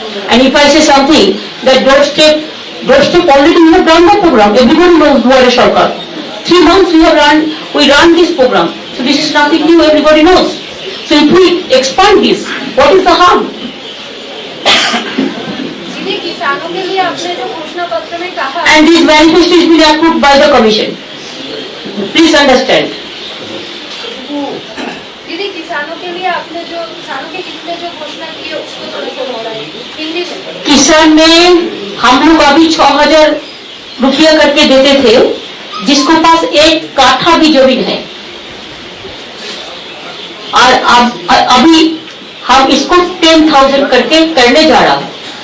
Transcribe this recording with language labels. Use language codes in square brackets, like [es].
[en] And if I say something, that doorstep already we have done the program. Everybody knows Duare Sarkar. 3 months we have run we run this program. So this is nothing new, everybody knows. So if we expand this, what is the harm? [hi] दीदी किसानों के लिए आपने जो घोषणा पत्र में कहा [en] And this manifesto is being approved by the commission. Please understand. [hi] दीदी किसानों के लिए आपने जो किसानों के हित में जो घोषणा की है उसको थोड़ा सा दोहराइए हिंदी में। किसान में हम लोग अभी 6,000 रुपया करके देते थे, जिसको पास एक काठा भी जमीन है, और अभी हम इसको 10,000 करके करने जा रहा है।